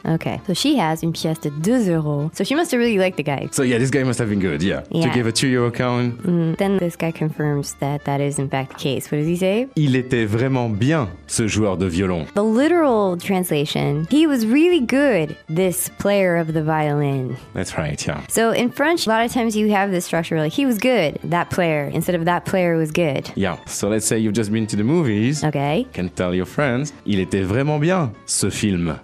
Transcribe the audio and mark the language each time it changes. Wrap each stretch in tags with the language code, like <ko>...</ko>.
<en>Okay, so she has</en> <fr>une pièce de 2 euros.</fr> <en>So she must have really liked the guy. So yeah, this guy must have been good, yeah. To give a 2 euro coin. Then this guy confirms that that is in fact the case. What does he say?</en> <fr>Il était vraiment bien, ce joueur de violon.</fr> <en>The literal translation, he was really good, this player of the violin. That's right, yeah. So in French, a lot of times you have this structure like, he was good, that player, instead of that player was good. Yeah, so let's say you've just been to the movies. Okay. Can tell your friends,</en> <fr>il était vraiment bien. Ce film.</fr>